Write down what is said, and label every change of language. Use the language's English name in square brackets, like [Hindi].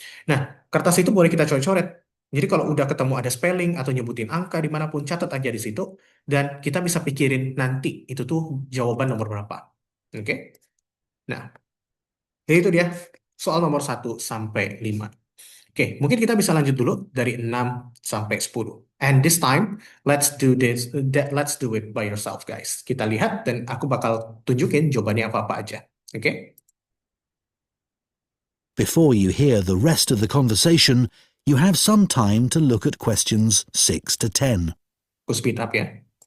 [Indonesian] Nah, kertas itu boleh kita coret-coret. Jadi kalau udah ketemu ada spelling atau nyebutin angka dimanapun, catat aja di situ, dan kita bisa pikirin nanti itu tuh jawaban nomor berapa. Oke? Nah, itu dia soal nomor 1 sampai 5. Oke, mungkin kita bisa lanjut dulu dari 6 sampai 10. [English] And this time, let's do it by yourself, guys. [Indonesian] Kita lihat dan aku bakal tunjukin jawabannya apa-apa aja. Oke? [English] Before you hear the rest of the conversation, you have some time to look at questions 6 to 10. [Indonesian] Aku speed up ya.